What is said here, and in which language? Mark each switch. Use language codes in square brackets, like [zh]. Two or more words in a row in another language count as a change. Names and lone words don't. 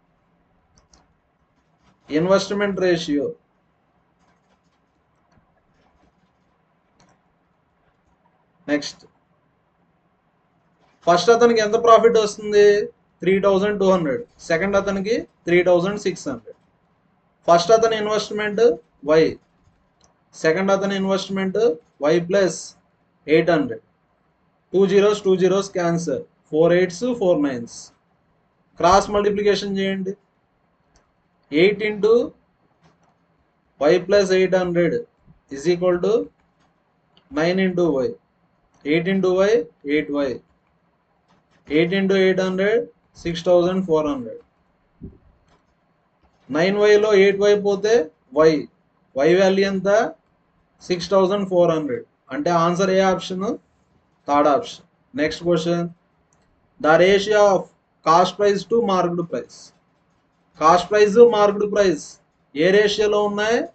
[en] investment ratio next first [te] అతనికి ఎంత ప్రాఫిట్ వస్తుంది 3,200 సెకండ్ అతనికి 3,600 [en] first atani investment y second atani investment y plus 800 2 zeros cancel 4 8s 4 9s cross multiplication చేయండి 8 into y plus 800 is equal to 9 into y 8 into y 8y 8 into 800 6,400 [te] 9y లో 8y పోతే y వాల్యూ ఎంత 6,400 అంటే [en] answer e option third option next question the ratio of cost price to marked price cost price marked price [te] ఏ రేషియోలో ఉన్నాయి